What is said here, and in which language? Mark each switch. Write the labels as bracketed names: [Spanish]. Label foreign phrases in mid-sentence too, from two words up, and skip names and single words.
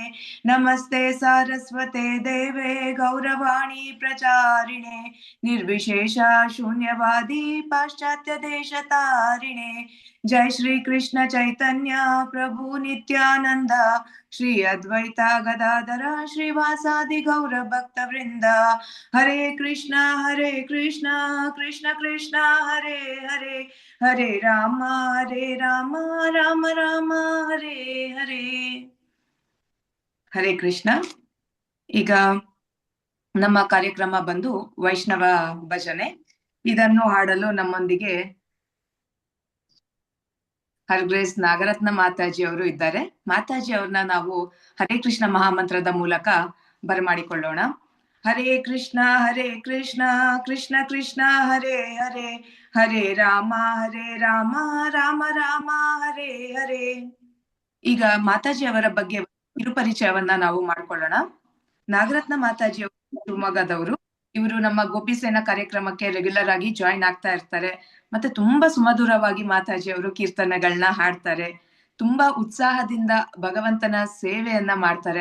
[Sanskrit] नमस्ते सारस्वते देवे गौरवाणी प्रचारिणे निर्विशेष शून्यवादी पाश्चात्य देशतारिणे. जय श्री कृष्ण चैतन्य प्रभु नित्यानंद श्री अद्वैता गदाधर श्रीवासादि गौर भक्त वृंद. हरे कृष्णा कृष्ण कृष्ण हरे हरे हरे राम राम राम हरे हरे. ಹರೇ ಕೃಷ್ಣ. [Kannada] ಈಗ ನಮ್ಮ ಕಾರ್ಯಕ್ರಮ ಬಂದು ವೈಷ್ಣವ ಭಜನೆ. ಇದನ್ನು ಹಾಡಲು ನಮ್ಮೊಂದಿಗೆ [English] Her Grace [Kannada] ನಾಗರತ್ನ ಮಾತಾಜಿ ಅವರು ಇದ್ದಾರೆ. ಮಾತಾಜಿ ಅವ್ರನ್ನ ನಾವು ಹರೇ ಕೃಷ್ಣ ಮಹಾಮಂತ್ರದ ಮೂಲಕ ಬರಮಾಡಿಕೊಳ್ಳೋಣ. [Sanskrit] ಹರೇ ಕೃಷ್ಣ ಕೃಷ್ಣ ಕೃಷ್ಣ ಹರೇ ಹರೇ ಹರೇ ರಾಮ ರಾಮ ರಾಮ ಹರೇ ಹರೇ. [Kannada] ಈಗ ಮಾತಾಜಿ ಅವರ ಬಗ್ಗೆ ಕಿರುಪರಿಚಯವನ್ನ ನಾವು ಮಾಡ್ಕೊಳ್ಳೋಣ. ನಾಗರತ್ನ ಮಾತಾಜಿ ಅವರು ಶಿವಮೊಗ್ಗದವರು. ಇವರು ನಮ್ಮ ಗೋಪಿಸೇನಾ ಕಾರ್ಯಕ್ರಮಕ್ಕೆ ರೆಗ್ಯುಲರ್ ಆಗಿ ಜಾಯಿನ್ ಆಗ್ತಾ ಇರ್ತಾರೆ. ಮತ್ತೆ ತುಂಬಾ ಸುಮಧುರವಾಗಿ ಮಾತಾಜಿ ಅವರು ಕೀರ್ತನೆಗಳನ್ನ ಹಾಡ್ತಾರೆ. ತುಂಬಾ ಉತ್ಸಾಹದಿಂದ ಭಗವಂತನ ಸೇವೆಯನ್ನ ಮಾಡ್ತಾರೆ.